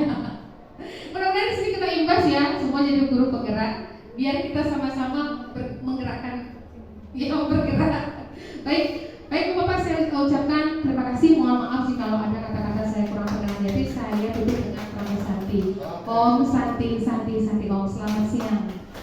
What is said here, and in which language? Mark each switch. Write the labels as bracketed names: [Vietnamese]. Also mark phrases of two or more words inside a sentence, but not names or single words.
[Indonesian] Mudah-mudahan di sini kita imbas ya, semua jadi guru penggerak, biar kita sama-sama menggerakkan, ya bergerak. Baik Bapak, saya ucapkan terima kasih. Mohon maaf jika ada kata-kata saya kurang berkenan. Jadi saya tutup dengan Prana Santi. [Sanskrit] Om Santi Santi Santi Om. [Indonesian] Selamat siang.